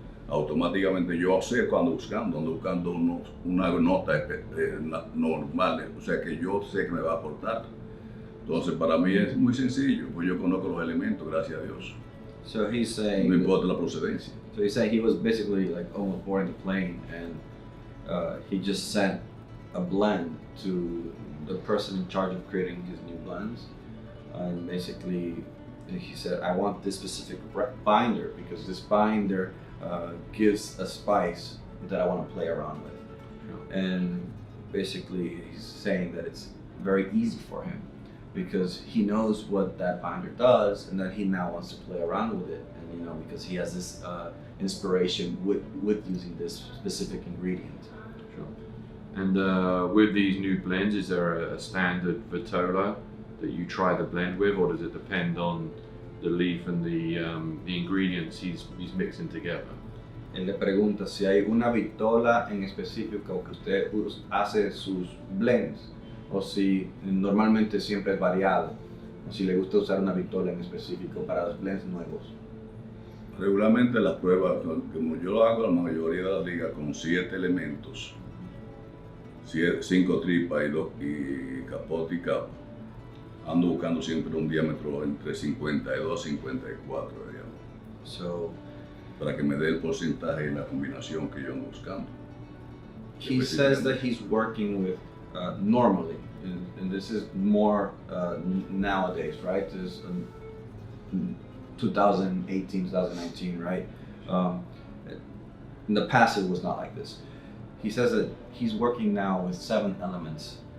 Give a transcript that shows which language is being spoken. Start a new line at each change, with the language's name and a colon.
Spanish: Automáticamente yo sé cuando ando buscando una nota normal, o sea que yo sé que me va a aportar. Entonces para mí es muy sencillo, pues yo conozco los elementos, gracias a Dios.
English: So he's saying,
Spanish: No importa la procedencia.
English: so he's saying he was basically like almost boarding the plane, and he just sent a blend to the person in charge of creating his new blends, and basically he said, I want this specific binder because this binder gives a spice that I want to play around with. And basically he's saying that it's very easy for him because he knows what that binder does, and that he now wants to play around with it, and because he has this inspiration with using this specific ingredient. Sure. And with these new blends, is there a standard vitola that you try the blend with, or does it depend on the leaf and the ingredients he's mixing together?
Spanish: Él le pregunta si hay una vitola en específico que usted hace sus blends, o si normalmente siempre es variado, o si le gusta usar una vitola en específico para los blends nuevos. Regularmente las pruebas, como yo lo hago la mayoría de las ligas con 7 elementos, 5 tripas y capote y capa, ando buscando siempre un diámetro entre 52 y 54, digamos.
English: So
Spanish: Para que me dé el porcentaje y la combinación que yo ando buscando.
English: he says that he's working with normally, and this is more nowadays, right? This is 2018, 2019, right? In the past it was not like this. He says that he's working now with 7 elements.